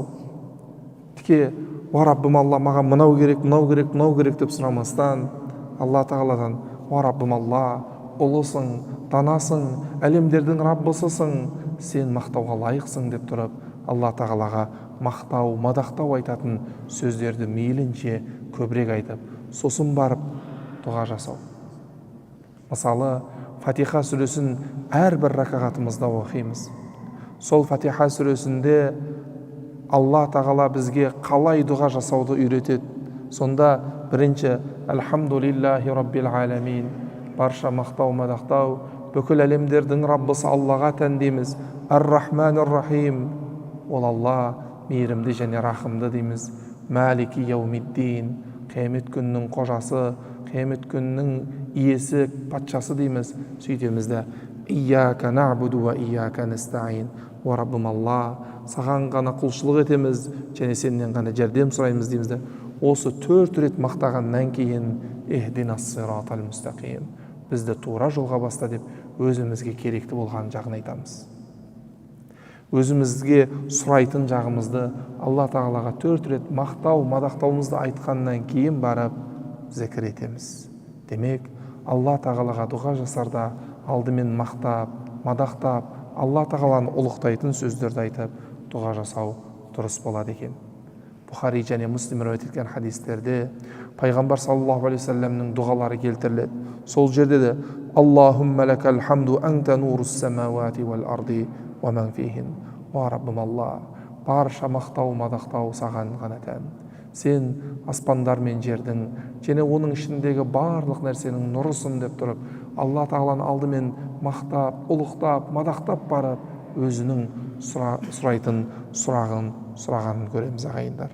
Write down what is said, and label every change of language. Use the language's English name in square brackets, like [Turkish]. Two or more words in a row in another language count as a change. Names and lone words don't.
[Kazakh] Тіке, уа Раббым Алла, маған мынау керек, мынау керек, мынау керек деп сұрамастан, Алла тағаладан: уа Раббым Алла, ұлысың, данасың, әлемдердің Раббысысың, сен мақтауға лайықсың деп тұрып, Алла тағалаға мақтау, мадақтау айтатын сөздерді мейлінше көбірек айтып, сосын барып дұға жасау. Мысалы, Фатиха сүресін әрбір ракағатымызда оқимыз. Сол Фатиха сүресінде Алла тағала бізге қалай дұға жасауды үйретеді. Сонда бірінші: [Arabic] الحمد لله رب العالمين, [Kazakh] барша мақтау, мадақтау бүкіл әлемдердің Раббысы Аллаға тән дейміз. [Arabic] الرحمن الرحيم, [Kazakh] ол Алла мейірімді және рахымды дейміз. [Arabic] مالك يوم الدين, [Kazakh] қиямет күнінің қожасы, қиямет күнінің иесі, патшасы дейміз. Сөйтеміз де: [Arabic] إياك نعبد وإياك نستعين, [Kazakh] уа Раббым Алла, саған ғана құлшылық етеміз және сенен ғана жәрдем сұраймыз дейміз де. Осы 4 рет мақтағаннан кейін [Arabic] اهدنا الصراط المستقيم, [Kazakh] бізді тура жолға баста деп өзімізге керекті болған жағын айтамыз. Өзімізге сұрайтын жағымызды Алла тағалаға 4 рет мақтау, мадақтауымызды айтқаннан кейін барып зікір етеміз. Демек, Алла тағалаға дұға жасарда алдымен мақтап, мадақтап, Алла тағаланы ұлықтайтын сөздерді айтып дұға жасау дұрыс болады екен. Бухари және Муслим риуаят еткен хадистерде пайғамбар [Arabic] صلى الله عليه وسلم [Kazakh] дұғалары келтіріледі. Сол жерде де: [Arabic] اللهم لك الحمد أنت نور السماوات والأرض ومن فيهن. [Kazakh] Уа Раббым Алла, барша мақтау, мадақтау саған ғана тән. Сен аспандар мен жердің және оның ішіндегі барлық нәрсенің нұрысың деп тұрып, Алла тағаланы алдымен мақтап, ұлықтап, мадақтап барып, өзінің сұрайтын сұрағанын көреміз ағайындар.